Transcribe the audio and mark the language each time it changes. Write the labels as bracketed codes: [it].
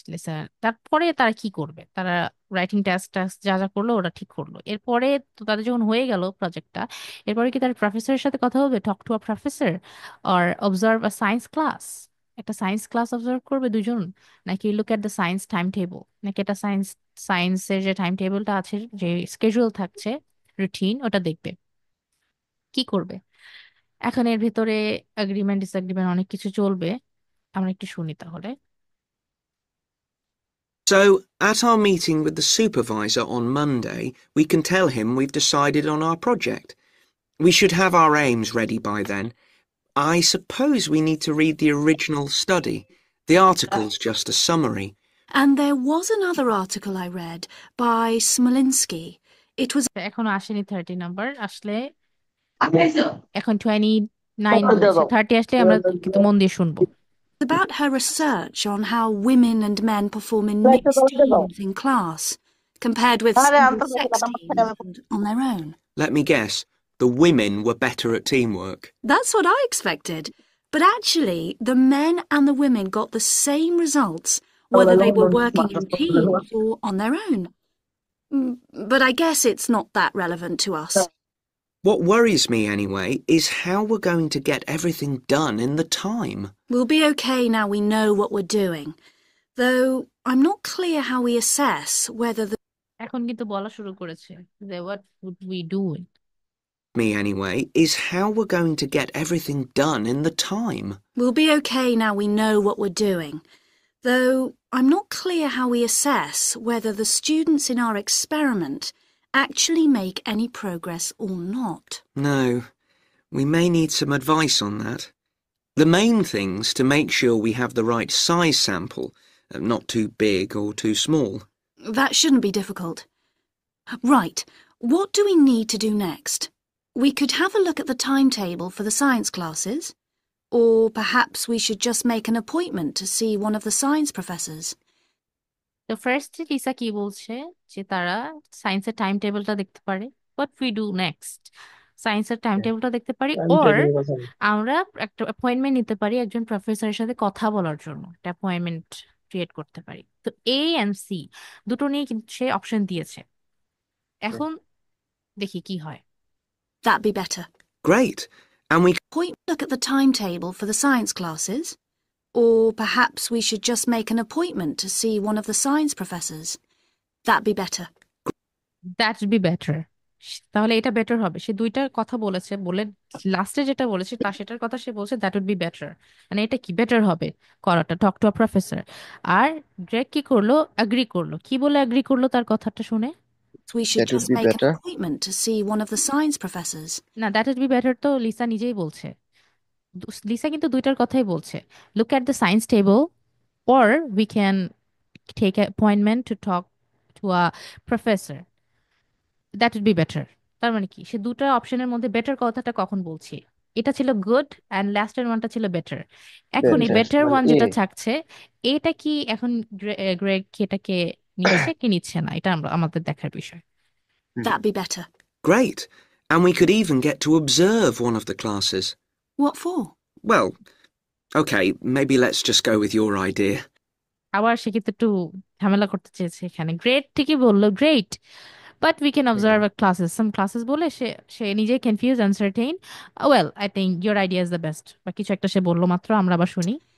[bn] Lisa তারপরে তারা কি করবে, তারা রাইটিং টাস্ক টাস্ক যা যা করলো ওরা ঠিক করলো, এরপরে তো তাদের যখন হয়ে গেল প্রজেক্টটা, এরপরে কি তার প্রফেসরের সাথে কথা হবে, [en] talk to a professor, [bn] আর [en] observe a science class, [bn] একটা সায়েন্স ক্লাস অবজার্ভ করবে দুজন, নাকি [en] look at the science time table, [bn] নাকি এটা সায়েন্সের যে টাইম টেবলটা আছে, যে স্কেজুয়াল থাকছে, রুটিন, ওটা দেখবে, কি করবে। এখন এর ভিতরে এগ্রিমেন্ট ডিসএগ্রিমেন্ট অনেক কিছু চলবে, আমরা একটু শুনি তাহলে। [en] So, at our meeting with the supervisor on Monday, we can tell him we've decided on our project. We should have our aims ready by then. I suppose we need to read the original study. The article's just a summary. And there was another article I read by Smolinski. It was [bn] এখনো আসেনি 30 number আসলে এখন 29 বলছে 30 আসলে আমরা কিন্তু মন দিয়ে শুনবো [en] about her research on how women and men perform in mixed teams in class, compared with single-sex teams and on their own. Let me guess, the women were better at teamwork. That's what I expected. But actually, the men and the women got the same results, whether they were working in teams or on their own. But I guess it's not that relevant to us. What worries me, anyway, is how we're going to get everything done in the time. We'll be okay now we know what we're doing. Though I'm not clear how we assess whether the [bn] এখন কিন্তু বলা শুরু করেছে যে [en] what would we do Me, anyway, is how we're going to get everything done in the time. We'll be okay now we know what we're doing. Though I'm not clear how we assess whether the students in our experiment actually make any progress or not. No, we may need some advice on that. The main thing's to make sure we have the right size sample, not too big or too small. That shouldn't be difficult. Right, what do we need to do next? We could have a look at the timetable for the science classes, or perhaps we should just make an appointment to see one of the science professors. [bn] তো first Lisa কি বলছে যে তারা সায়েন্সের time টেবিলটা দেখতে পারে [en] what we do next [bn] সায়েন্সের টাইম টেবিলটা দেখতে পারি ওর আমরা একটা অ্যাপয়েন্টমেন্ট নিতে পারি একজন প্রফেসরের সাথে কথা বলার জন্য একটা অ্যাপয়েন্টমেন্ট ক্রিয়েট করতে পারি তো এ এন্ড সি দুটো নিয়ে কিন্তু সে অপশন দিয়েছে এখন দেখি কি হয় [en] That'd be better. Great. And we Look at the timetable for the science classes, or perhaps we should just make an appointment to see one of the science professors. That'd be better. That be better [bn] তাহলে এটা better হবে সে দুইটা কথা বলেছে বলে লাস্টে যেটা বলেছে তা সেটার কথা সে বলছে [en] that would be better [bn] মানে এটা কি বেটার হবে করাটা [en] talk to a professor [bn] আর Greg কি করলো অ্যাগ্রি করলো কি বলে অ্যাগ্রি করলো তার কথাটা শুনে [en] We should That would just be make an better. appointment to see one of the science professors. [bn] না [en] that would be better [bn] তো লিসা নিজেই বলছে লিসা কিন্তু দুইটার কথাই বলছে [en] look at the science table or we can take an appointment to talk to a professor that would be better [bn] তার মানে কি সে দুটো অপশনের মধ্যে বেটার কথাটা কখন বলছি এটা ছিল গুড অ্যান্ড লাস্টের ওয়ানটা ছিল বেটার এখন এই [en] Better. Better one [bn] মানে যেটা [en] A. [bn] থাকছে এটা কি এখন গ্রেগ কি এটাকে নিচ্ছে কি নিচ্ছে না এটা আমরা আমাদের দেখার বিষয় [en] That'd be better. Great. And we could even get to observe one of the classes. What for? Well, okay, maybe let's just go with your idea. [bn] আবার সে কিন্তু একটু ঝামেলা করতে চেয়েছে এখানে গ্রেট ঠিকই বললো [en] great but we can observe classes some classes [bn] বলে সে সে নিজে confuse uncertain [en] well I think your idea is the best [bn] বা কিছু একটা সে বললো মাত্র আমরা আবার শুনি